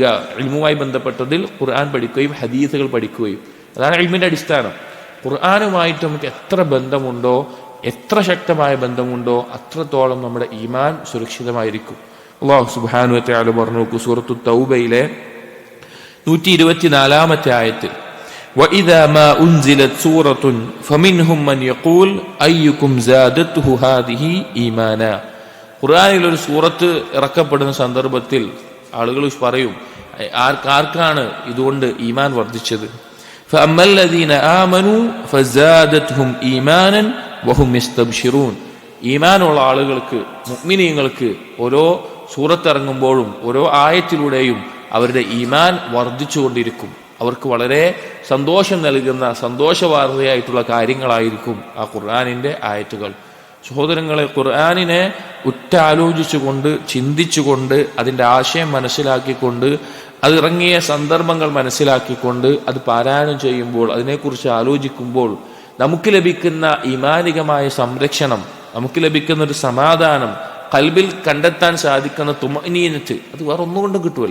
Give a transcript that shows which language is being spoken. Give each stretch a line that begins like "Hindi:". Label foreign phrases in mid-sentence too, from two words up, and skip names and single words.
Malayalam: ഇൽമുമായി ബന്ധപ്പെട്ടതിൽ ഖുർആൻ പഠിക്കുകയും ഹദീസുകൾ പഠിക്കുകയും, അതാണ് ഇൽമിന്റെ അടിസ്ഥാനം. ഖുർആനുമായിട്ട് നമുക്ക് എത്ര ബന്ധമുണ്ടോ, എത്ര ശക്തമായ ബന്ധമുണ്ടോ, അത്രത്തോളം നമ്മുടെ ഈമാൻ സുരക്ഷിതമായിരിക്കും.
Arabic: الله سبحانه وتعالى
Malayalam: പറഞ്ഞു, സൂറത്തു തൗബയിലെ 124-ാമത്തെ ആയത്തിൽ,
Arabic: وَإِذَا مَا أُنْزِلَتْ سُورَةٌ فَمِنْهُمْ مَنْ يَقُولُ أَيُّكُمْ زَادَتْهُ هَذِهِ إِيمَانًا.
Malayalam: ഖുർആനിൽ ഒരു സൂറത്ത് ഇറക്കപ്പെടുന്ന സന്ദർഭത്തിൽ ആളുകൾ പറയും, ആർക്കാണ് ഇതുകൊണ്ട് ഈമാൻ വർദ്ധിച്ചത്?
Arabic: فَأَمَّا الَّذِينَ آمَنُوا فَزَادَتْهُمْ إِيمَانًا وَهُمْ يَسْتَبْشِرُونَ.
Malayalam: ഈമാനുള്ള ആളുകൾക്ക്, മുഅ്മിനീങ്ങൾക്ക് ഓരോ സൂറത്ത് ഇറങ്ങുമ്പോഴും ഓരോ ആയത്തിലൂടെയും അവരുടെ ഈമാൻ വർദ്ധിച്ചുകൊണ്ടിരിക്കും. അവർക്ക് വളരെ സന്തോഷം നൽകുന്ന, സന്തോഷവാർത്തയായിട്ടുള്ള കാര്യങ്ങളായിരിക്കും ആ ഖുർആനിന്റെ ആയത്തുകൾ. സഹോദരങ്ങളെ, ഖുർആനിനെ ഉറ്റാലോചിച്ചുകൊണ്ട്, ചിന്തിച്ചുകൊണ്ട്, അതിൻ്റെ ആശയം മനസ്സിലാക്കിക്കൊണ്ട്, അത് ഇറങ്ങിയ സന്ദർഭങ്ങൾ മനസ്സിലാക്കിക്കൊണ്ട് അത് പാരായണം ചെയ്യുമ്പോൾ, അതിനെക്കുറിച്ച് ആലോചിക്കുമ്പോൾ നമുക്ക് ലഭിക്കുന്ന ഈമാനികമായ സംരക്ഷണം, നമുക്ക് ലഭിക്കുന്ന ഒരു സമാധാനം, ഖൽബിൽ കണ്ടെത്താൻ സാധിക്കുന്ന തുമഅനീനത്ത്, അത് വേറെ ഒന്നുകൊണ്ടും കിട്ടൂല.